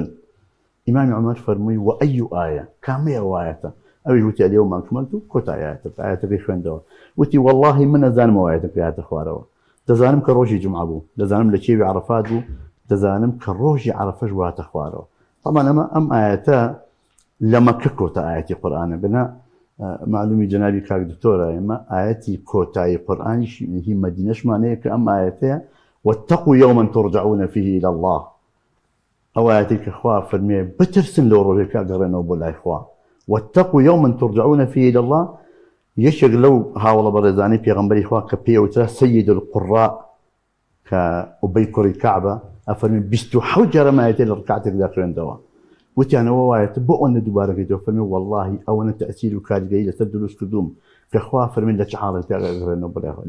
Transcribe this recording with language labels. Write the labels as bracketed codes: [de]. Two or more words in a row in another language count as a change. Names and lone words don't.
[ckb] ئیمامی عومەر فەرمووی و ئەی ئاە کامەیە ئەوایەتە ئەوی وتی [ar] اليوم أكملت [ckb] کۆتایەتە ئاەتەکەی خوێندەوە وتی واللهی من نەزانم ئەوایەتەکە هاتە خوارەوە دەزانم کە ڕۆژی جومعە بوو دەزانم لە کێوی عەرەفات بوو دەزانم کە ڕۆژی عەرەفەش هاتە خوارەوە. طبعا ئەم ئاەتە لە مەکە کۆتا ئاەتی قورئانە بنا معلومی جەنابی کاک دکتۆرە ئێمە ئاەتی کۆتایی قورئانیشی هی مەدینەشمانەیە کە ئەم ئاەتەیە [ar] واتقوا يوما ترجعون فيه إلى الله. [ckb] ئەو ئاەتێک کە خوا فەرمێ بترسن لەو ڕۆژێکا گەڕێنەوە بۆ لای خوا [ar] واتقوا يوما ترجعون فيه إلى الله. [ckb] یەکێک لەو هاوڵە بەڕێزانەی پێغەمبەری خوا کە پێوترا سەید القوڕاء کە ئوبەی کوڕی کەعبە ئەفەرمێ 27 جارە ئاەتێ لە ڕکعتێکدا خوێندەوە وتیانەوە وایەتە بۆ ئەوەندە دووبارەکەیتەوە فەرمێ واللهی ئەوەنە تەئسیر و کاریگەری لەسەر دروست کردووم کە خوا فەرمێ لە چ حاڵێکدا گەڕێنەوە بۆ لای خوا.